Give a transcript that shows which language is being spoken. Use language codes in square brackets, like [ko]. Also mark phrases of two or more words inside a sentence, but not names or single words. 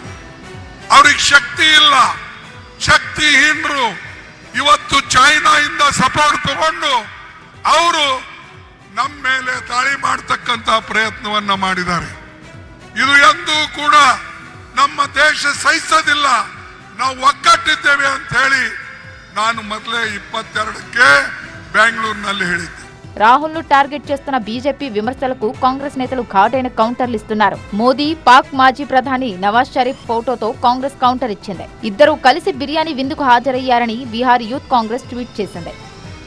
[kn] ಅವ್ರಿಗೆ ಶಕ್ತಿ ಇಲ್ಲ, ಶಕ್ತಿಹೀನರು ಇವತ್ತು ಚೈನಾದಿಂದ ಸಪೋರ್ಟ್ ತಗೊಂಡು ಅವರು ನಮ್ಮ ಮೇಲೆ ದಾಳಿ ಮಾಡತಕ್ಕಂತ ಪ್ರಯತ್ನವನ್ನ ಮಾಡಿದ್ದಾರೆ. ಇದು ಎಂದೂ ಕೂಡ ನಮ್ಮ ದೇಶ ಸಹಿಸೋದಿಲ್ಲ. ನಾವು ಒಗ್ಗಟ್ಟಿದ್ದೇವೆ ಅಂತ ಹೇಳಿ ನಾನು ಮೊದಲೇ 22ಕ್ಕೆ ಬೆಂಗಳೂರಿನಲ್ಲಿ ಹೇಳಿದ್ದೆ. [te] రాహుల్ ను టార్గెట్ చేస్తున్న బీజేపీ విమర్శలకు కాంగ్రెస్ నేతలు ఘాటైన కౌంటర్లు ఇస్తున్నారు. మోదీ, పాక్ మాజీ ప్రధాని నవాజ్ షరీఫ్ ఫోటోతో కాంగ్రెస్ కౌంటర్ ఇచ్చింది. ఇద్దరూ కలిసి బిర్యానీ విందుకు హాజరయ్యారని బీహార్ యూత్ కాంగ్రెస్ ట్వీట్ చేసింది.